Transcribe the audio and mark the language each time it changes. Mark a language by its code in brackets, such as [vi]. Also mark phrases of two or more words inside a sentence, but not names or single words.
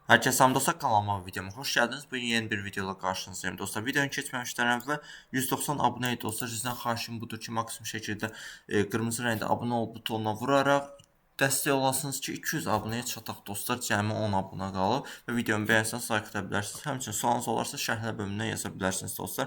[tr] Herkese salam dostlar, kanalıma ve videoma hoş geldiniz. Bugün yeni bir videoyla karşınızdayım dostlar. [az] Videonu keçməmişdən əvvəl 190 abunə idi dostlar. Sizdən xahişim budur ki, maksimum şəkildə qırmızı rəngdə abunə ol butonuna vuraraq dəstək olasınız ki, 200 abunəyə çataq dostlar. Cəmi 10 abunə qalıb və videomu bəyənsəniz like ata bilərsiniz. Həmçinin sualınız olarsa şərhlə bölümünə yaza bilərsiniz dostlar.